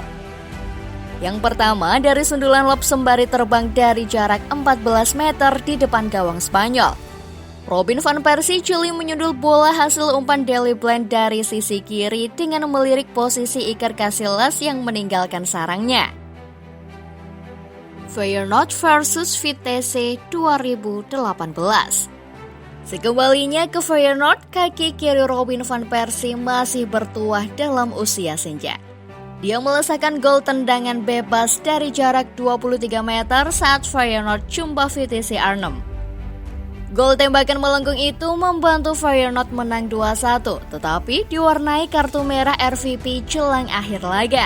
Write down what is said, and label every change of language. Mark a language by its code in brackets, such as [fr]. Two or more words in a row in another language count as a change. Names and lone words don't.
[id] Yang pertama dari sundulan lob sembari terbang dari jarak 14 meter di depan gawang Spanyol. Robin Van Persie jeli menyundul bola hasil umpan Daley Blind dari sisi kiri dengan melirik posisi Iker Casillas yang meninggalkan sarangnya. Feyenoord versus Vitesse 2018. Sekembalinya ke Feyenoord, kaki kiri Robin Van Persie masih bertuah dalam usia senja. Dia melesakkan gol tendangan bebas dari jarak 23 meter saat Feyenoord jumpa Vitesse Arnhem. Gol tembakan melengkung itu membantu Feyenoord menang 2-1, tetapi diwarnai kartu merah RVP jelang akhir laga.